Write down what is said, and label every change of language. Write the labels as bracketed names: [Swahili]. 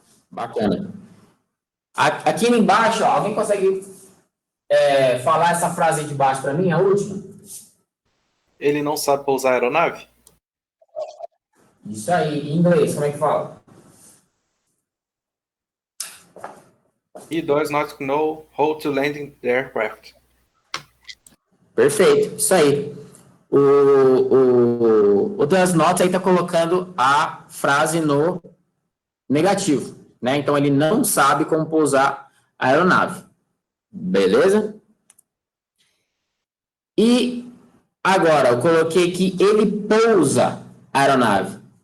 [Portuguese] Bacana. Aqui embaixo, ó, alguém consegue falar essa frase aí de baixo para mim, a última? Ele não sabe pousar a aeronave? Isso aí, em inglês, como é que fala? [English] He does not know how to land the aircraft. [Portuguese] Perfeito, isso aí. O does not aí está colocando a frase no negativo, né? Então, ele não sabe como pousar a aeronave. Beleza? E agora, eu coloquei que ele pousa a aeronave.